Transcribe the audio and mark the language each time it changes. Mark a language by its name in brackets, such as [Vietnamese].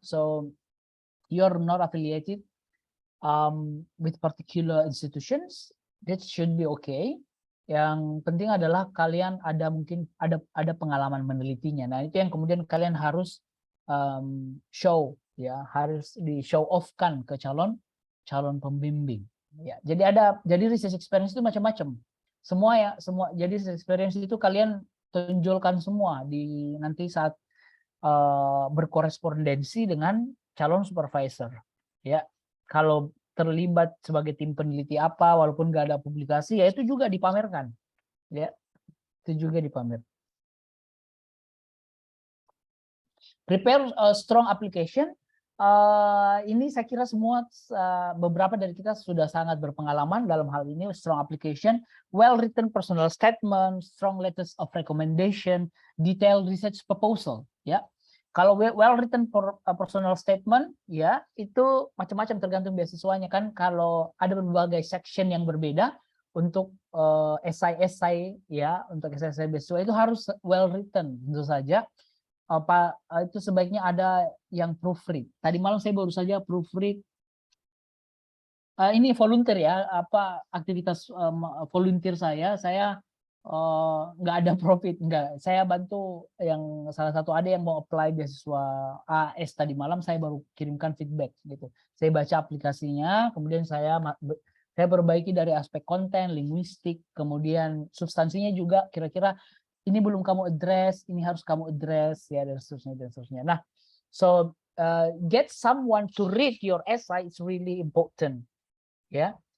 [English] So you're not affiliated with particular institutions, that should be okay. [Indonesian] Yang penting adalah kalian mungkin ada pengalaman menelitinya. Nah itu yang kemudian kalian harus show ya, harus di show off kan ke calon pembimbing. Ya, jadi research experience itu macam-macam. Semua jadi experience itu kalian tonjolkan semua di nanti saat berkorespondensi dengan calon supervisor ya. Kalau terlibat sebagai tim peneliti apa walaupun nggak ada publikasi ya itu juga dipamerkan ya, itu juga dipamer. [English] Prepare a strong application. [Indonesian] Ini saya kira semua beberapa dari kita sudah sangat berpengalaman dalam hal ini. [English] Strong application, well written personal statement, strong letters of recommendation, detailed research proposal. [Indonesian] Ya, kalau well written personal statement, ya itu macam-macam tergantung beasiswanya kan. Kalau ada berbagai section yang berbeda untuk esai-esai, ya untuk esai-esai beasiswa itu harus well written tentu saja. Itu sebaiknya ada yang proofread. Tadi malam saya baru saja proofread. Ini volunteer ya, aktivitas volunteer saya nggak ada profit, nggak. Saya bantu yang salah satu ada yang mau apply beasiswa AS tadi malam, saya baru kirimkan feedback gitu. Saya baca aplikasinya, kemudian saya perbaiki dari aspek konten, linguistik, kemudian substansinya juga kira-kira ini belum kamu address, ini harus kamu address, ya dan seterusnya dan seterusnya. [English] Nah, so get someone to read your essay is really important, yeah.